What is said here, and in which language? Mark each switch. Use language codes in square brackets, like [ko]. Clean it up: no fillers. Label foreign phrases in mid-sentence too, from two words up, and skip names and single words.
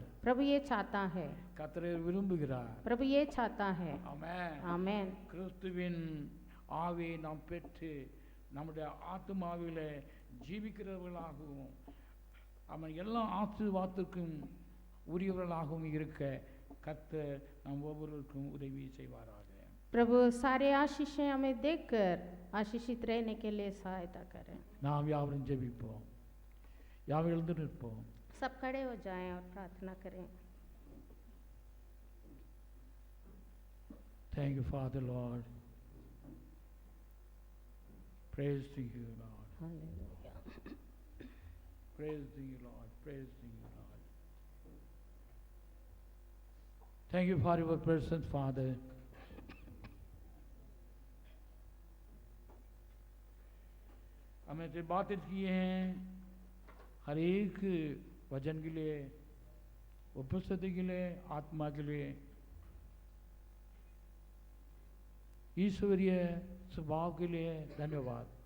[hi] प्रभु ये चाहता है, [ta] கர்த்தர் இதை விரும்புகிறார். [hi] प्रभु ये चाहता है। [ta] ஆமென். [hi] आमीन। [ta] கிறிஸ்துவின் ஆவியை நாம் பெற்று நம்முடைய ஆத்துமாவிலே ஜீவிக்கிறவர்களாகவும் அவன் எல்லா ஆசீர்வாதத்திற்கும் உரியவர்களாகவும் இருக்க கர்த்தர் நாம் ஒவ்வொருவருக்கும் உதவி செய்வாராக. [hi] प्रभु सारे आशीषें हमें देकर आशीषित रहने के लिए सहायता करें। [ta] நாம் யாவரும் ஜெபிப்போம். யாவரும் எழுந்து நிற்போம். [hi] सब खड़े हो जाएं और प्रार्थना करें। [en] Thank you, Father, Lord. Praise to you, Lord. [hi] हालेलुया। [en] Praise to you, Lord. Praise to you, Lord. Thank you for your presence, Father. [hi] हमें से बातें किए हैं हर एक वचन के लिए, उपस्थिति के लिए, आत्मा के लिए, ईश्वरीय स्वभाव के लिए धन्यवाद।